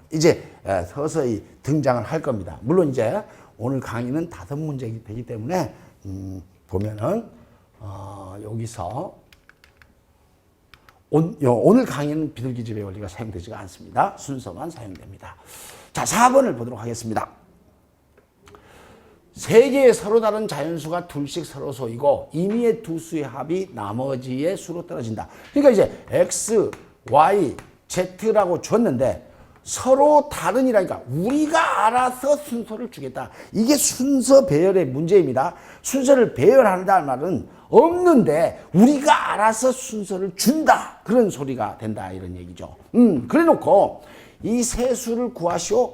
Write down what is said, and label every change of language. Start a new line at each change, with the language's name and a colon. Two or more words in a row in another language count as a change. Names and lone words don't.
Korean: 이제 서서히 등장을 할 겁니다. 물론 이제 오늘 강의는 5문제이기 되기 때문에 보면은 여기서 오늘 강의는 비둘기집의 원리가 사용되지가 않습니다. 순서만 사용됩니다. 자, 4번을 보도록 하겠습니다. 세 개의 서로 다른 자연수가 둘씩 서로 소이고 임의의 두 수의 합이 나머지의 수로 떨어진다. 그러니까 이제 x, y, z라고 줬는데 서로 다른이라니까 우리가 알아서 순서를 주겠다. 이게 순서 배열의 문제입니다. 순서를 배열한다는 말은 없는데 우리가 알아서 순서를 준다. 그런 소리가 된다. 이런 얘기죠. 그래 놓고 이 세 수를 구하시오.